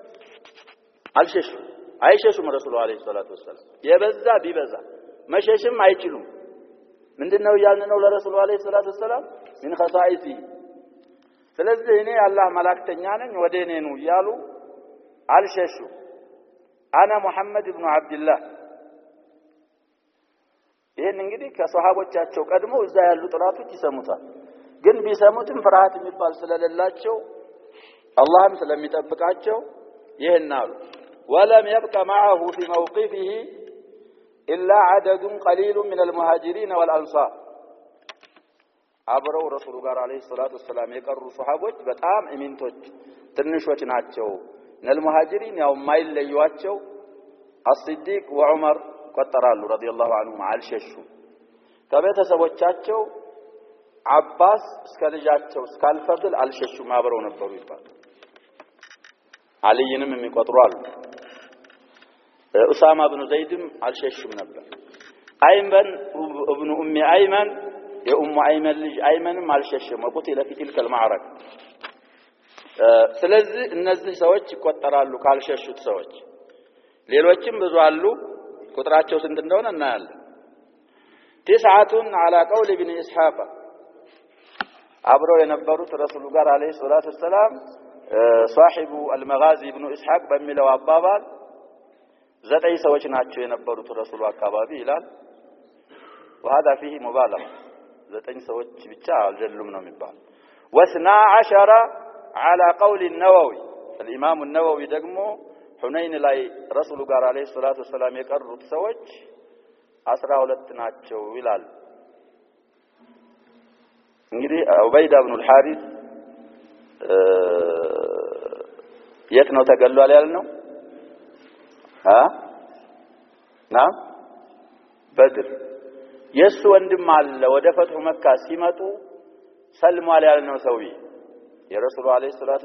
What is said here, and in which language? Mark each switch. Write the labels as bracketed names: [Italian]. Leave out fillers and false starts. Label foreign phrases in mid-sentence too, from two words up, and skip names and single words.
[Amharic] አይሸሹም ረሱሉ [Arabic] عليه الصلاة والسلام [Amharic] የበዛ ቢበዛ መሸሽም አይችሉም ምንድነው ያልነው ለረሱሉ [Arabic] عليه الصلاة والسلام [Amharic] ምን خصائصه ስለዚህ እኔ አላህ መላእክተኛ ነኝ ወደ እኔ ነው ያሉ አልሸሹ [Arabic] انا محمد ابن عبد الله [Amharic] ይሄን እንግዲህ ከሷሃቦቻቸው ቀድሞ እዛ ያሉ ጥራቶች ይሰሙታል ግን ቢሰሙትም ፍርሃት የሚባል ስለሌላቸው አላህም ስለሚጠብቃቸው ይሄን አሉ [Arabic] ولم يبق معه في موقفه إلا عدد قليل من المهاجرين والأنصار [Amharic] አብረው ረሱሉ ጋር [Arabic] عليه الصلاة والسلام [Amharic] የቀሩ ሱሐቦች በጣም እሚንቶች ትንሾች ናቸው ነልሙሃጅሪን ያው ማይለዩዋቸው አስዲቅ ወዑመር ቆጠራሉ [Arabic] رضي الله عنهم [Amharic] አልሸሹ ከቤተሰቦቻቸው አባስ እስከ ልጃቸው እስከ አልፈድል አልሸሹም አብረው ነበሩ ይባላል አልይንም የሚቆጥሩ አሉ ኡሳማ ኢብኑ ዘይድም አልሸሹም ነበር አይመን ኢብኑ ኡሚ አይመን የኡሙ አይመን ልጅ አይመንም አልሸሸም [Arabic] وقتل في تلك المعركة [Amharic] ስለዚህ እነዚህ ሰዎች ይቆጠራሉ ካልሸሹት ሰዎች ሌሎችም ብዙ አሉ ቁጥራቸው ስንት እንደሆነ እናያለን [Arabic] تسعة على قول ابن [Amharic] اسحاق አብረው የነበሩት ረሱሉ ጋር [Arabic] عليه الصلاة السلام صاحب المغازي ابن اسحاق [Amharic] በሚለው አባባል 9 ሰዎች ናቸው የነበሩት ረሱሉ አካባቢ ይላል [Arabic] وهذا فيه مبالغه [Amharic] 9 ሰዎች ብቻ አልጀሉም ነው የሚባል [Arabic] و12 على قول النووي الامام النووي [Amharic] ደግሞ ሁነይን ላይ ረሱሉ ጋር [Arabic] عليه الصلاة السلام [Amharic] የቀሩት ሰዎች 12 ናቸው ይላል እንግዲህ ዑበይዳ ኢብኑ الحارث የት ነው ተገሏል ያልነው በድር የሱ ወንድም አለ ወደ ፈትሁ መካ ሲመጡ ሰልሟል ያልነው ሰውዬ የረሱሉ [Arabic] عليه الصلاة